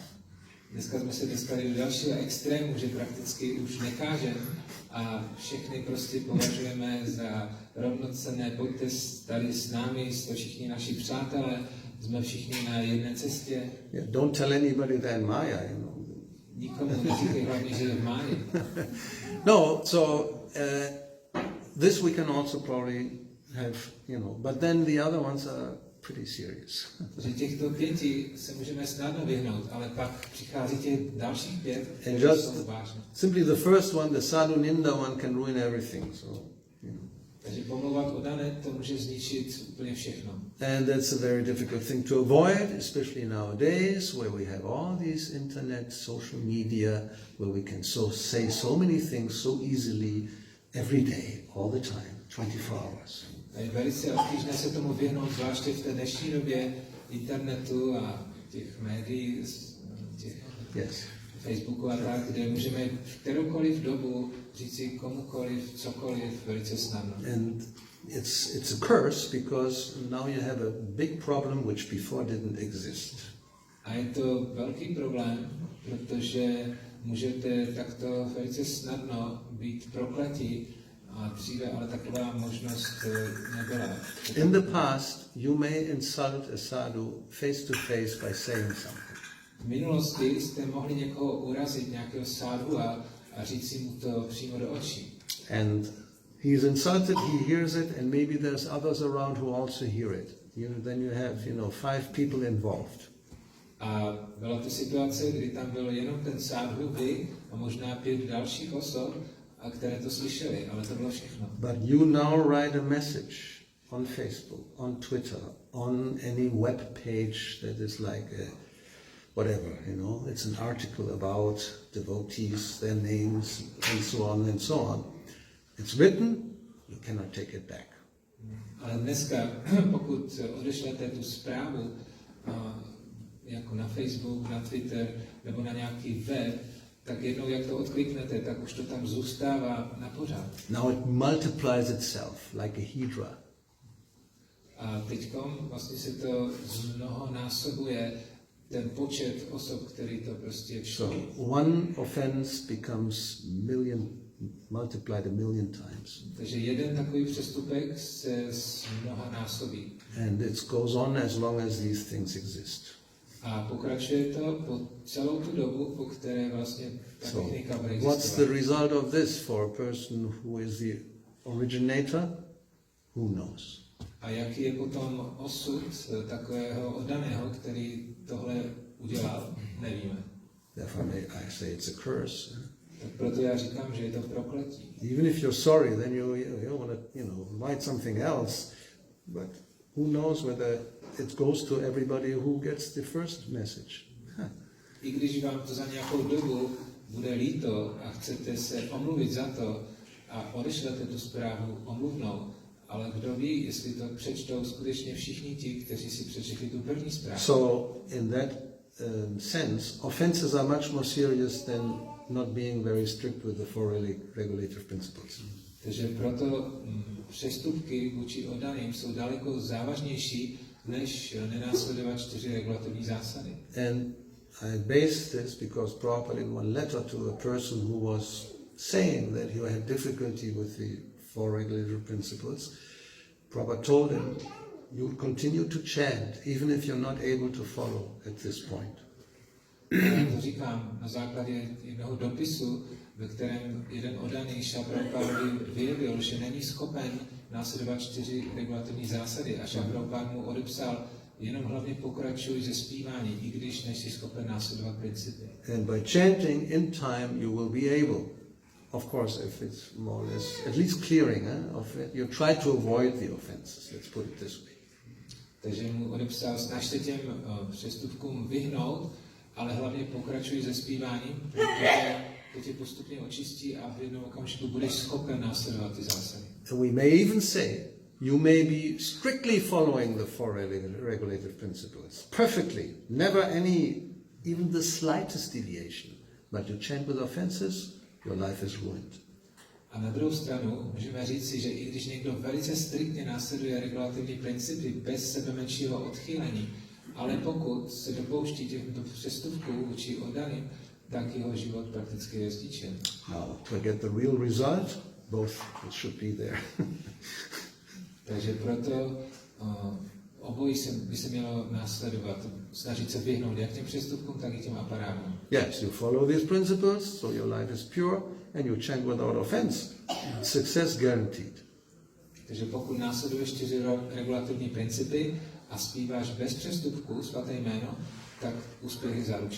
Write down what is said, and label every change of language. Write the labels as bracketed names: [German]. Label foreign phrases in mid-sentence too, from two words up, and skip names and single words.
[Czech] Dneska jsme se dostali do dalšího extrému, že prakticky už nekážeme a všechny prostě považujeme za rovnocenné. Pojďte tady s námi, jste všichni naši přátelé, jsme všichni na jedné cestě. [English] Yeah, don't tell anybody they're in Maya, [Czech] Nikomu neříkej hlavně, že je v máji. [English] No, so this we can also probably have, but then the other ones are pretty serious. [Czech] Takže těchto 5 se můžeme snadno vyhnout, ale pak přichází těch dalších 5, které jsou vážné. [English] Simply the first one, the [Sanskrit] साधु निन्दा [English] one, can ruin everything. So, [Czech] Takže pomlouvat o dané, to může zničit úplně všechno. [English] And that's a very difficult thing to avoid, especially nowadays, where we have all these internet, social media, where we can say so many things so easily, every day, all the time, 24 hours. [Czech] A je velice obtížné se tomu vyhnout, zvláště v té dnešní době internetu a těch médií, těch Facebooku a tak, kde můžeme v kteroukoliv dobu říci komukoliv, cokoliv velice snadno. [English] And it's a curse because now you have a big problem which before didn't exist. [Czech] A je to velký problém, protože můžete takto velice snadno být prokletí a dříve ale taková možnost nebyla. [English] In the past, you may insult a sadhu face to face by saying something. [Czech] V minulosti jste mohli někoho urazit, nějakého sádu a říct si mu to přímo do očí. [English] And he's insulted, he hears it, and maybe there's others around who also hear it. Then you have, 5 people involved. [Czech] A byla to situace, kdy tam byl jenom ten sádhu, vy a možná 5 dalších osob, a které to slyšeli, ale to bylo všechno. [English] But you now write a message on Facebook, on Twitter, on any web page that is like a whatever, it's an article about devotees, their names, and so on and so on. It's written, you cannot take it back. [Czech] Ale dneska, pokud odešlete tu zprávu jako na Facebook, na Twitter nebo na nějaký web, tak jednou, jak to odkliknete, tak už to tam zůstává na pořád. [English] Now it multiplies itself like a hydra. [Czech] A teďkom vlastně se to zmnohonásobuje ten počet osob, který to prostě čtou. [English] So one offense becomes multiplied 1,000,000 times. [Czech] Takže jeden takový přestupek se zmnohonásobí. [English] And it goes on as long as these things exist. [Czech] A pokračuje to po celou tu dobu, po které vlastně ta technika bude existovat. [English] What's the result of this for a person who is the originator? Who knows? [Czech] A jaký je potom osud takového oddaného, který tohle udělal, nevíme. [English] Therefore I say it's a curse. [Czech] Tak proto já říkám, že je to prokletí. [English] Even if you're sorry, then you want to write something else, but who knows whether it goes to everybody who gets the first message. [Czech] I když vám to za nějakou dobu bude líto a chcete se omluvit za to a odešlete tu zprávu omluvnou, ale kdo ví, jestli to přečtou skutečně všichni ti, kteří si přečetli tu první zprávu. [English] So in that sense, offenses are much more serious than not being very strict with the 4 regulative principles. [Czech] Takže proto přestupky vůči oddaným jsou daleko závažnější, než nenásledovat 4 regulativní zásady. [English] And I base this because Prabhupada in one letter to a person who was saying that he had difficulty with the 4 regulative principles, Prabhupada told him, you continue to chant, even if you're not able to follow at this point. [Czech] Já to říkám na základě jednoho dopisu, ve kterém jeden oddaný Šrila Prabhupádovi vyjevil, že není schopen následovat 4 regulativní zásady a Šrila Prabhupád mu odepsal, jenom hlavně pokračuj ze zpívání, i když nejsi schopen následovat principy. [English] And by chanting in time, you will be able, of course, if it's more or less, at least clearing of it, you try to avoid the offenses, let's put it this way. [Czech] Takže mu odepsal, snaž se těm přestupkům vyhnout, ale hlavně pokračuj ze zpíváním, protože to tě postupně očistí a v jednom okamžiku budeš schopen následovat ty zásady. [English] And we may even say, you may be strictly following the 4 regulative principles, perfectly, never any, even the slightest deviation, but you chant with offenses, your life is ruined. [Czech] A na druhou stranu můžeme říci, že i když někdo velice striktně následuje regulativní principy bez sebe menšího odchýlení, ale pokud se dopouští těchto přestupků vůči oddaným, tak jeho život prakticky je zničen. [English] Now, to get the real result, both it should be there. [Czech] Takže proto obojí by se mělo následovat, snažit se vyhnout jak těm přestupkům, tak i těm aparátům. [English] Yes, you follow these principles, so your life is pure, and you chant without offense. Success guaranteed. [Czech] Takže pokud následuješ 4 regulativní principy a zpíváš bez přestupků svaté jméno, tak úspěch je zaručen.